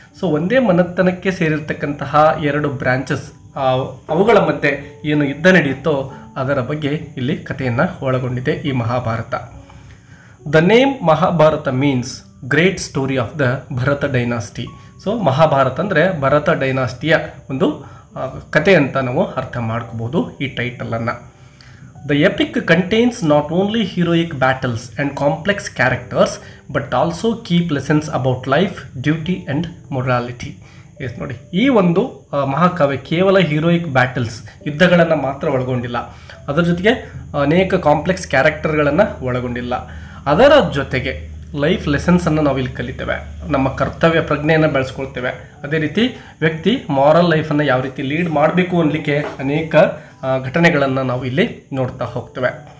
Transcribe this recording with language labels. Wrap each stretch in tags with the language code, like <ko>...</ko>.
<kn>So ಒಂದೇ ಮನೆತನಕ್ಕೆ ಸೇರಿರ್ತಕ್ಕಂತಹ ಎರಡು ಬ್ರಾಂಚಸ್, ಅವುಗಳ ಮಧ್ಯೆ ಏನು ಯುದ್ಧ ನಡೆಯುತ್ತೋ ಅದರ ಬಗ್ಗೆ ಇಲ್ಲಿ ಕಥೆಯನ್ನು ಒಳಗೊಂಡಿದೆ ಈ Mahabharata.</kn> <en>The name Mahabharata means great story of the Bharata dynasty.</en> <kn>So Mahabharata ಅಂದರೆ ಭರತ ಡೈನಾಸ್ಟಿಯ ಒಂದು ಕಥೆ ಅಂತ ನಾವು ಅರ್ಥ ಮಾಡ್ಕೋಬೋದು ಈ ಟೈಟಲನ್ನು.</kn> <en>The epic contains not only heroic battles and complex characters but also key lessons about life, duty and morality.</en> <kn>S ನೋಡಿ, ಈ ಒಂದು ಮಹಾಕಾವ್ಯ ಕೇವಲ ಹೀರೋಯಿಕ್ ಬ್ಯಾಟಲ್ಸ್, ಯುದ್ಧಗಳನ್ನು ಮಾತ್ರ ಒಳಗೊಂಡಿಲ್ಲ, ಅದರ ಜೊತೆಗೆ ಅನೇಕ ಕಾಂಪ್ಲೆಕ್ಸ್ ಕ್ಯಾರೆಕ್ಟರ್ಗಳನ್ನು ಒಳಗೊಂಡಿಲ್ಲ. ಅದರ ಜೊತೆಗೆ ಲೈಫ್ ಲೆಸನ್ಸನ್ನು ನಾವಿಲ್ಲಿ ಕಲಿತೇವೆ, ನಮ್ಮ ಕರ್ತವ್ಯ ಪ್ರಜ್ಞೆಯನ್ನು ಬೆಳೆಸ್ಕೊಳ್ತೇವೆ. ಅದೇ ರೀತಿ ವ್ಯಕ್ತಿ ಮಾರಲ್ ಲೈಫನ್ನು ಯಾವ ರೀತಿ ಲೀಡ್ ಮಾಡಬೇಕು ಅನ್ನಲಿಕ್ಕೆ ಅನೇಕ ಘಟನೆಗಳನ್ನು ನಾವು ಇಲ್ಲಿ ನೋಡ್ತಾ ಹೋಗ್ತೇವೆ.</kn>